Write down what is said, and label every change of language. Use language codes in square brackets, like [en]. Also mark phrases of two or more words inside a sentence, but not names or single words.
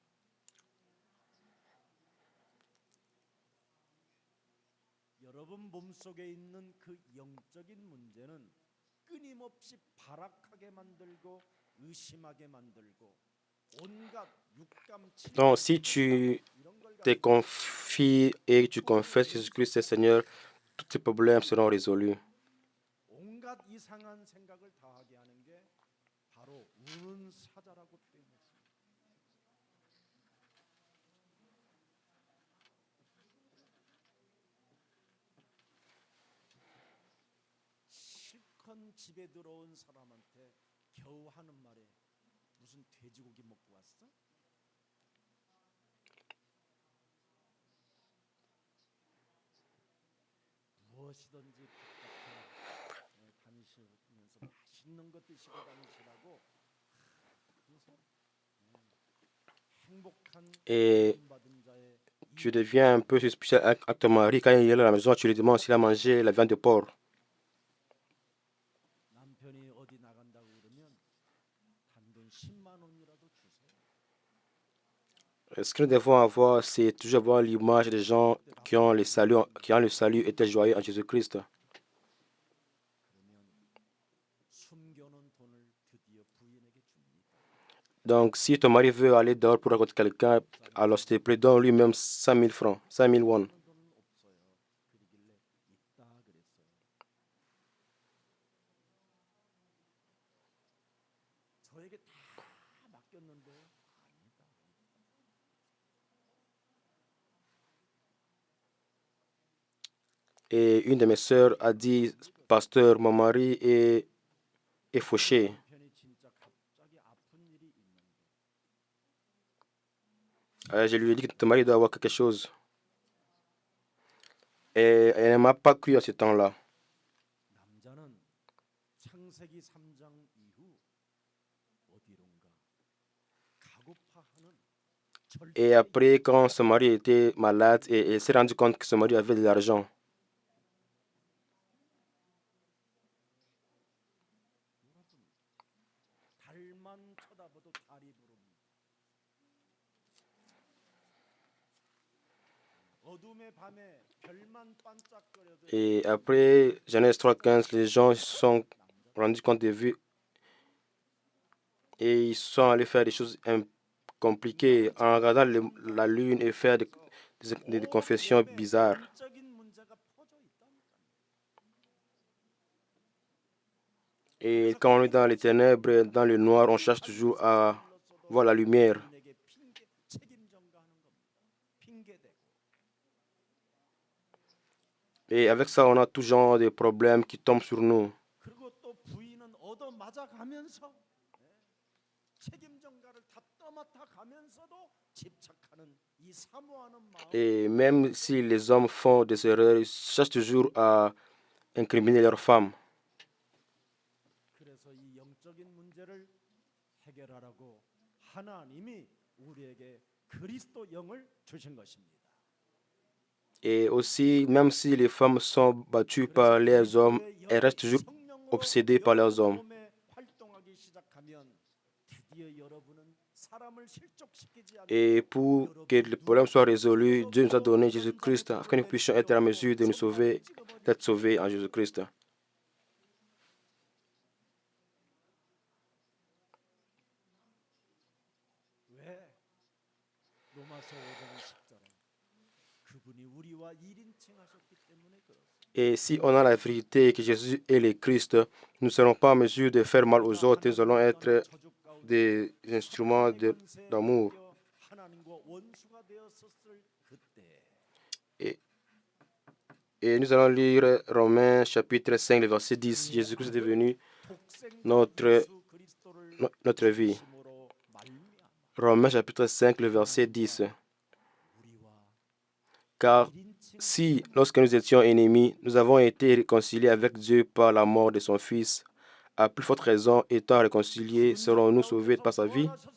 [ko] 여러분 몸속에 있는 그 영적인 문제는 끊임없이 발악하게 만들고 의심하게 만들고 온갖 육감 [fr] Donc, si tu [ko] 이런 걸 [fr] te confies et tu confesses que Jésus-Christ est Seigneur, tous tes problèmes seront résolus. [ko] 온갖 이상한 생각을 다 하게 하는 게 바로 우는 사자라고 표현했습니다. 실컷 집에 들어온 사람한테 겨우 하는 말에 무슨 돼지고기 먹고 왔어? 무엇이든지 바깥에 다니시면서 맛있는 것 드시고 다니시라고 [fr] Et tu deviens un peu suspicieux avec ton mari. Quand il est à la maison, tu lui demandes s'il a mangé la viande de porc. [ko] 남편이 어디 나간다고 그러면 단돈 10만 원이라도 주세요. [fr] Ce que nous devons avoir, c'est toujours avoir l'image des gens qui ont le salut et étaient joyeux en Jésus-Christ. [ko] 그러면 숨겨놓은 돈을 드디어 부인에게 줍니다. [fr] Donc, si ton mari veut aller dehors pour rencontrer quelqu'un, alors s'il te plaît, donne lui-même 5 000 francs, 5 000 won. [ko] 돈은 없어요. 그러길래 있다 그랬어요. 저에게 다 맡겼는데 아니다. [fr] Et une de mes sœurs a dit, Pasteur, mon mari est fauché. [ko] 남편이 진짜 갑자기 아픈 일이 있는데 [fr] Je lui ai dit que ton mari doit avoir quelque chose. Et elle ne m'a pas cru à ce temps-là. [ko] 남자는 창세기 3장 이후 어디론가 가고파하는 [fr] Et après, quand son mari était malade, et elle s'est rendu compte que son mari avait de l'argent. [ko] 달만 쳐다봐도 달이 부릅니다. 어둠의 밤에 별만 반짝거려도 [fr] Et après Genèse 3:15, les gens se sont rendus compte des vues et ils sont allés faire des choses compliquées en regardant la lune et faire des confessions bizarres. [ko] 영적인 문제가 퍼져 있다니까요. [fr] Et quand on est dans les ténèbres, dans le noir, on cherche toujours à voir la lumière. [ko] 부인에게 책임 전가하는 겁니다. 핑계대고 [fr] Et avec ça, on a tout genre de problèmes qui tombent sur nous. [ko] 그리고 또 부인은 얻어 맞아가면서 책임 전가를 다 떠맡아 가면서도 집착하는 이 사모하는 마음. [fr] Et même si les hommes font des erreurs, ils cherchent toujours à incriminer leurs femmes. [ko] 그래서 이 영적인 문제를 해결하라고 하나님이 우리에게 그리스도 영을 주신 것입니다. [fr] Et aussi, même si les femmes sont battues par les hommes, elles restent toujours obsédées par leurs hommes. [ko] 활동하기 시작하면 드디어 여러분은 사람을 실족시키지 않고 [fr] Et pour que le problème soit résolu, Dieu nous a donné Jésus-Christ afin que nous puissions être en mesure de nous sauver, d'être sauvés en Jésus-Christ. [ko] 왜? 로마서 5장 10절에 그분이 우리와 1인칭 하셨기 때문에 그렇습니다. [fr] Et si on a la vérité que Jésus est le Christ, nous ne serons pas en mesure de faire mal aux autres, nous allons être des instruments d'amour. [ko] 하나님과 원수가 되었었을 그때 [fr] Et, et nous allons lire Romains chapitre 5, le verset 10. Jésus-Christ est devenu notre, notre vie. Romains chapitre 5, le verset 10. Car si, lorsque nous étions ennemis, nous avons été réconciliés avec Dieu par la mort de son Fils, à plus forte raison, étant réconciliés, serons-nous sauvés par sa vie?